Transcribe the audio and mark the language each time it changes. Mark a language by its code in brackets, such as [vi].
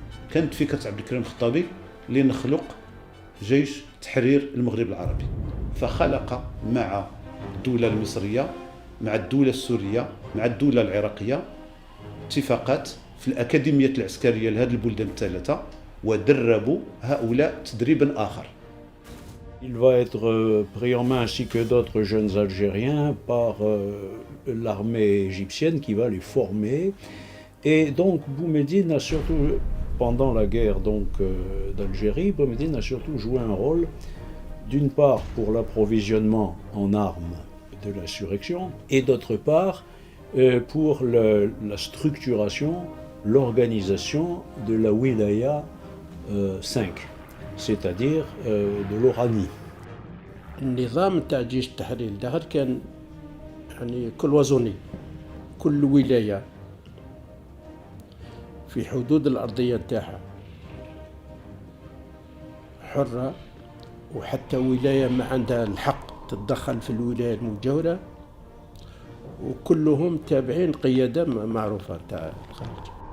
[ar] كانت فكرة عبد الكريم الخطابي لنخلق جيش تحرير المغرب العربي، فخلق مع الدولة المصرية، مع الدولة السورية، مع الدولة العراقية اتفاقات في الأكاديمية العسكرية لهذه البلدان الثلاثة، ودربوا هؤلاء تدريبا آخر. [fr] Il va être pris en main ainsi que d'autres jeunes Algériens par l'armée égyptienne qui va les former. Et donc Boumediene a surtout, pendant la guerre d'Algérie, Boumediene a surtout joué un rôle d'une part pour l'approvisionnement en armes de l'insurrection et d'autre part pour la structuration, l'organisation de la Wilaya 5, c'est-à-dire de l'Oranie. [ar] النظام تاع جيش التحرير الداخل كان يعني كلوازوني، كل ولاية في حدود الأرضية تاعها حرة، وحتى ولاية ما عندها الحق تتدخل في الولاية المجاورة، وكلهم تابعين قيادة معروفة تاع الخارج.